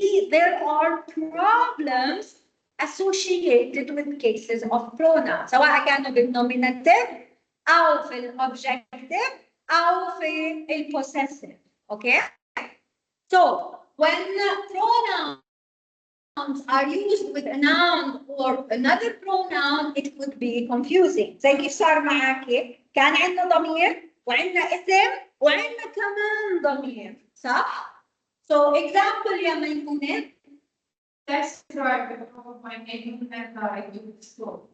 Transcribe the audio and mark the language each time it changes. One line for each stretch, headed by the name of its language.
English: There are problems associated with cases of pronouns
Arabic: سواء كانوا بالnominative او في الobjective او في الpossessive.
English: Okay? So when pronouns are used with a noun or another pronoun, it could be confusing.
Arabic: زي كيف صار معاكي كان عندنا ضمير وعندنا اسم وعندنا كمان ضمير، صح؟
English: So example
Arabic: يا ميمونة.
English: That's right. Of my name and I do the school.